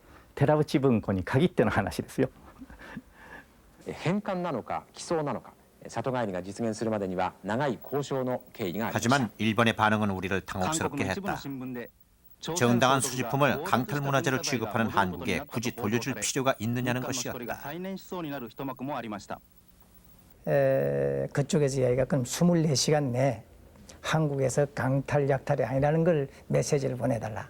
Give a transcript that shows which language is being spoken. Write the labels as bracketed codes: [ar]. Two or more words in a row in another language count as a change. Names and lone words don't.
[ja] 寺内文庫に限っての話ですよ。返還なのか寄贈なのか里帰りが実現するまでには長い交渉の経緯がありました。 [ko] 하지만 일본의 반응은 우리를 당혹스럽게 했다. 정당한 수집품을 강탈문화재로 취급하는 한국에 굳이 돌려줄 필요가 있느냐는 것이었다. 그쪽에서 이야기가 그럼 24시간 내에 한국에서 강탈 약탈이 아니라는 걸 메시지를 보내달라.